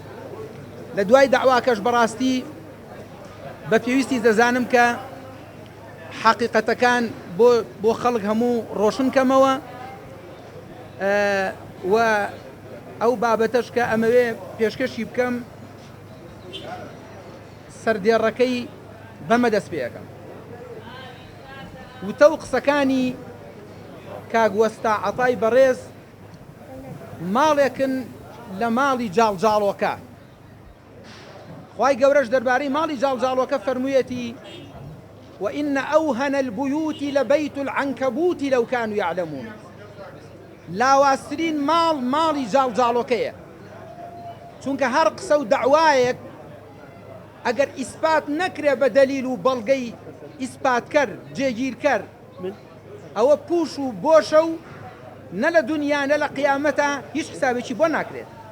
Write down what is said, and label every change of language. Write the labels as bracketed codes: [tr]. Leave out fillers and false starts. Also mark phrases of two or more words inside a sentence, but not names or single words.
[ckb] لە دوای داواکەش بەڕاستی بە پێویستی دەزانم کە حەقیقەتەکان بۆ خەڵک هەموو ڕۆشن کەمەوە و ئەو بابەتەش کە ئەمەوێ پێشکەشی بکەم سەردێڕەکەی بەمە دەست پێ یەکەم. وتە و قسەکانی کاک وەستا عەتای بەڕێز ماڵێکن لە ماڵی جاڵجاڵۆکە. خوای گەورەش دەربارەی ماڵی جاڵجاڵۆکە فەرموویەتی: [ar] وإن أوهن البيوت لبيت العنكبوت لو كانوا يعلمون. [ckb] لاواسترین ماڵی جاڵجاڵۆکەیە، چونکە هەر قسە و دەعوایەک ئەگەر ئیسپات نەکرێ بە دەلیل و بەڵگەی ئیسپاتکەر جێگیرکەر ئەوە پوش و بۆشە و نە لە دونیا نە لە قیامەتە هیچ حسابێکی بۆ ناکرێت.